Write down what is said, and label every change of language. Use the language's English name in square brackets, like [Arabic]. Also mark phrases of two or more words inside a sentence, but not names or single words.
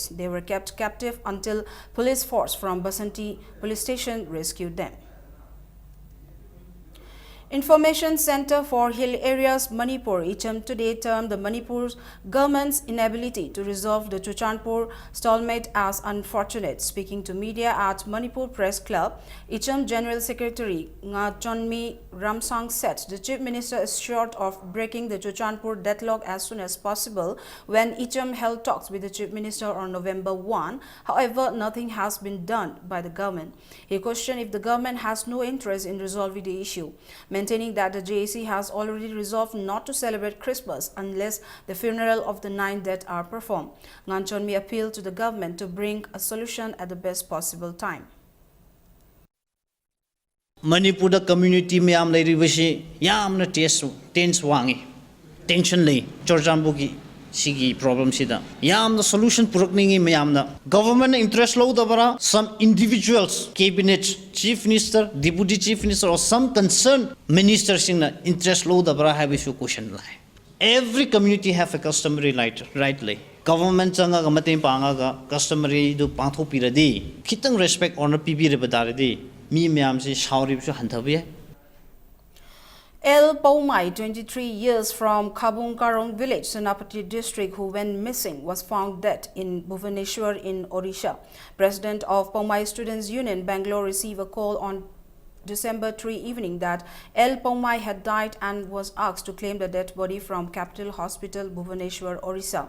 [English] They were kept captive until police force from Basanti Police Station rescued them. Information Center for Hill Areas Manipur, ICHM, today termed the Manipur's government's inability to resolve the Chuchanpur stalemate as unfortunate. Speaking to media at Manipur Press Club, ICHM General Secretary Nga Chonmi Ramsang said the Chief Minister is short of breaking the Chuchanpur deadlock as soon as possible when ICHM held talks with the Chief Minister on November 1. However, nothing has been done by the government. He questioned if the government has no interest in resolving the issue. maintaining that the JAC has already resolved not to celebrate Christmas unless the funeral of the 9 dead are performed. Nganchonmi appealed to the government to bring a solution at the best possible time. [Manipuri] Manipur community mayam lairibasi yamna tense wangi tension lay Chorjambugi sigi problem sida yamna solution purakningi mayamna [English] government interest [Manipuri] low dabara [English] some individuals cabinet chief minister deputy chief minister or some concerned ministers [Manipuri] singna interest low dabara [English] have issue question [Manipuri] lai [English] every community have a customary right [Manipuri] lay government changa ga matin panga ga customary do pangtho piradi khitang [English] respect honor [Manipuri] pibi re badaradi [English] El Paumai, 23 years from Kabung Karong village, Senapati district, who went missing, was found dead in Bhubaneswar in Odisha. President of Paumai Students Union, Bangalore, received a call on December 3 evening that El Paumai had died and was asked to claim the dead body from Capital Hospital, Bhubaneswar, Odisha.